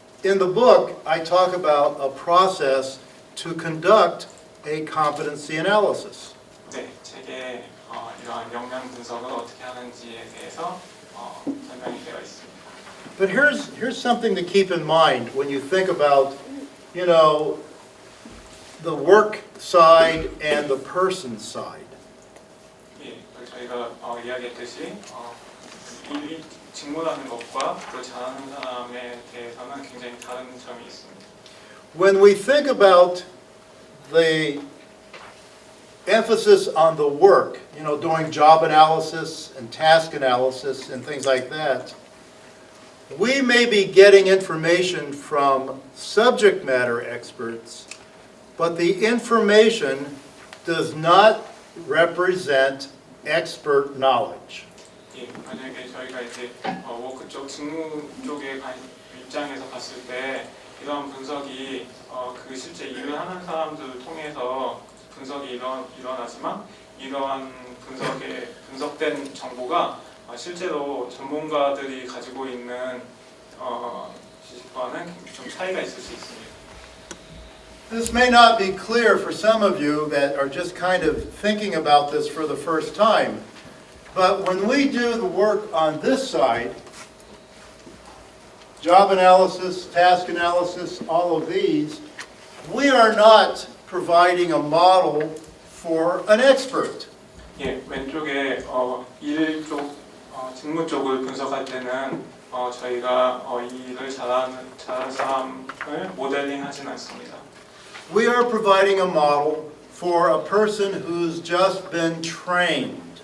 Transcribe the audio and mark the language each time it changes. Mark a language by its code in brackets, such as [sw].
[en] In the book, I talk about a process to conduct a competency analysis. [ko] 네, 책에 이러한 역량 분석을 어떻게 하는지에 대해서 설명이 되어 있습니다. [en] But here's something to keep in mind when you think about, you know, the work side and the person side. [ko] 예, 저희가 이야기했듯이 일이 직무라는 것과 또 잘하는 사람에 대해서는 굉장히 다른 점이 있습니다. [en] When we think about the emphasis on the work, you know, doing job analysis and task analysis and things like that, we may be getting information from subject matter experts, but the information does not represent expert knowledge. [ko] 예, 만약에 저희가 이제 워크 쪽 직무 쪽의 입장에서 봤을 때 이런 분석이 그 실제 일을 하는 사람들을 통해서 분석이 일어나지만 이러한 분석된 정보가 실제로 전문가들이 가지고 있는 지식과는 좀 차이가 있을 수 있습니다. [en] This may not be clear for some of you that are just kind of thinking about this for the first time, but when we do the work on this side, job analysis, task analysis, all of these, we are not providing a model for an expert. [ko] 예, 왼쪽에 일 쪽, 직무 쪽을 분석할 때는 저희가 이 일을 잘하는 사람을 모델링하진 않습니다. [en] We are providing a model for a person who's just been trained.